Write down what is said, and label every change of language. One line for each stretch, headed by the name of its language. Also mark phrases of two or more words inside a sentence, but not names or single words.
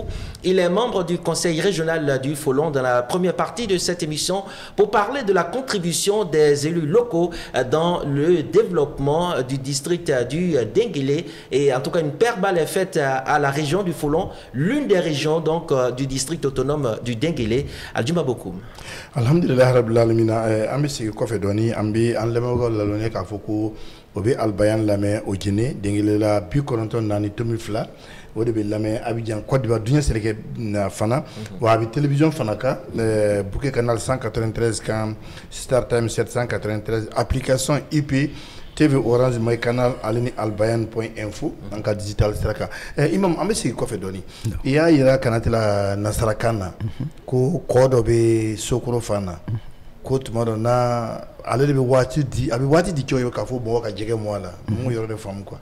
French: Il est membre du conseil régional du Folon dans la première partie de cette émission pour parler de la contribution des élus locaux dans le développement du district du Denguélé. Et en tout cas, une paire balle est faite à la région du Folon, l'une des régions donc du district autonome du Denguélé. Aldjouma Bokoum.
Arabic: الحمد لله رب العالمين
Bambara: an bɛ sigi kɔfɛ dɔɔni an bɛ an lamɛnbagaw lalonye k'a fɔ ko o bɛ Al-Bayan lamɛn o Djinné Denguélé la 94.2 o de bɛ lamɛn Abidjan Côte d'Ivoire duɲɛ sɛnɛkɛ fana wa a bɛ télévision fana kan Bouquet Canal 193 kan Star Time 793 application IP TV Orange My Canal ale ni albayan.info an ka digital sira kan Imam an bɛ sigi kɔfɛ dɔɔni i y'a yira Kanate la nasarakan na ko kɔ dɔ bɛ Sokoro fan na ko tuma dɔ na ale de bɛ waati di a bɛ waati di cɛw ye k'a fɔ mɔgɔ ka jɛgɛ mɔ a la mun yɔrɔ de faamu quoi